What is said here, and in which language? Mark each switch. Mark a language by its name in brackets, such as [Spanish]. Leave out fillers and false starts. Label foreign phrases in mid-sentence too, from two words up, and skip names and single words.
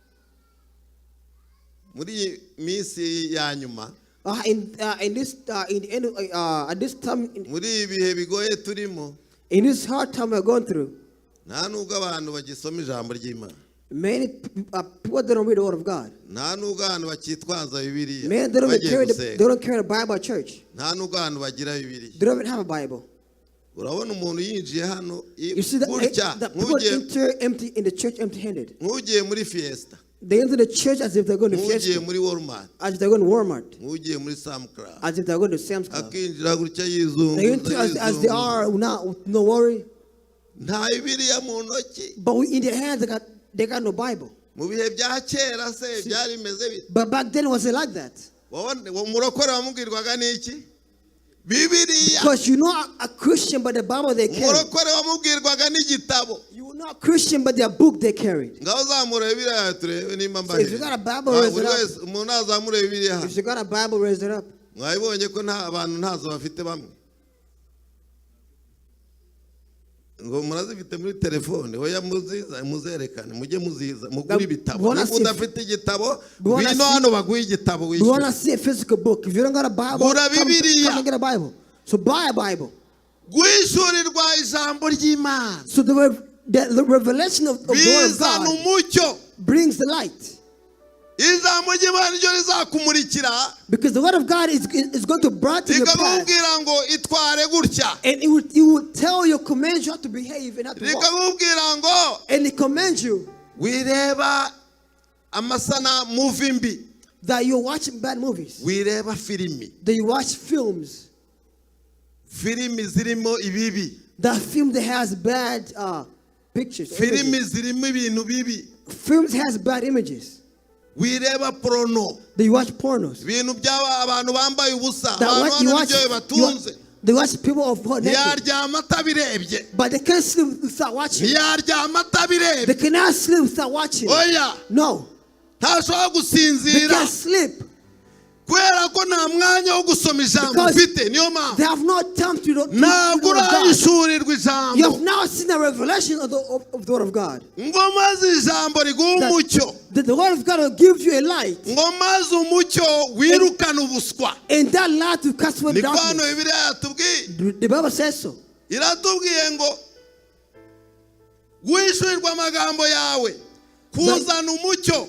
[English] At this time, in this hard time we're going through, Many people don't read the word of God. [Kinyarwanda] nta n'ubwantu bakitwaza Bibiliya [English] Many they don't carry the Bible at church. [Kinyarwanda] nta n'ubwantu bagira Bibiliya. [English] They don't even have a Bible. [Kinyarwanda] urabona umuntu yinjiye hano [English] You see that people enter empty in the church empty-handed. [Kinyarwanda] nk'ugiye muri fiesta, [English] They enter the church as if they're going to [Kinyarwanda] nk'ugiye Fiesta, muri Walmart, [English] as if they're going to Walmart, [Kinyarwanda] nk'ugiye muri Sam Club, [English] as if they're going to Sam's Club. [Kinyarwanda] akinjira gutya [English] They enter as they are, with no worry. [Kinyarwanda] nta Bibiliya mu ntoki. [English] But in their hands, they got no Bible. [Kinyarwanda] mu bihe bya kera se byari bimeze bite? [English] But back then, was it like that? [Kinyarwanda] umurokore wamubwirwaga n'iki? Bibiliya. [English] Because you're not a Christian, but the Bible they carry. [Kinyarwanda] umurokore wamubwirwaga n'igitabo. [English] You're not a Christian, but their book they carried. [Kinyarwanda] ngaho zamura Bibiliya turebe nimba [English] So if you got a Bible, raise it up. [Kinyarwanda] umuntu azamura Bibiliya. [English] If you got a Bible, raise it up. [Kinyarwanda] mwabibonye ko nta abantu ntazo bafite bamwe ngo murazifite muri telefone hoya muzerekane mujye muziza mugura ibitabo niba udafite igitabo bino hano baguha igitabo wishyura. [English] You want to see a physical book? If you don't got a Bible, come and get a Bible. So buy a Bible. [Kinyarwanda] guhishurirwa ijambo ry'Imana. [English] So the revelation of the word of God [Kinyarwanda] umucyo [English] brings the light. [Kinyarwanda] ijambo ry'Imana ryo rizakumurikira. [English] Because the word of God is going to brighten your path. [Kinyarwanda] rikamubwira ngo itware gutya. [English] And it will tell you, command you how to behave and how to walk. [Kinyarwanda] rikamubwira ngo [English] and it commands you [Kinyarwanda] wireba amasana movie mbi. [English] that you're watching bad movies. [Kinyarwanda] wireba filimi. [English] That you watch films. [Kinyarwanda] filimi zirimo ibibi. [English] That film that has bad pictures. [Kinyarwanda] filimi zirimo ibintu bibi. [English] Films has bad images. [Kinyarwanda] wireba porno. [English] They watch pornos. [Kinyarwanda] ibintu by'aba abantu bambaye ubusa. abantu n'ibyo batunze. [English] They watch people of naked. [Kinyarwanda] ntiyaryama atabirebye. [English] But they can't sleep without watching. [Kinyarwanda] ntiyaryama atabirebye. [English] They cannot sleep without watching. [Kinyarwanda] oya. [English] No. [Kinyarwanda] ntashobora gusinzira. [English] They can't sleep. [Kinyarwanda] kubera ko nta mwanya wo gusoma ijambo ufite niyo mpamvu. [English] They have no time to [Kinyarwanda] ntabwo urahishurirwa ijambo. [English] You have now seen the revelation of the word of God. [Kinyarwanda] ngo maze ijambo riguha umucyo. [English] The word of God will give you a light. [Kinyarwanda] ngo maze umucyo wirukana ubuswa. [English] And that light will cast away darkness. [Kinyarwanda] niko hano Bibiliya yatubwiye. [English] The Bible says so. [Kinyarwanda] iratubwiye ngo guhishurirwa amagambo yawe kuzana umucyo.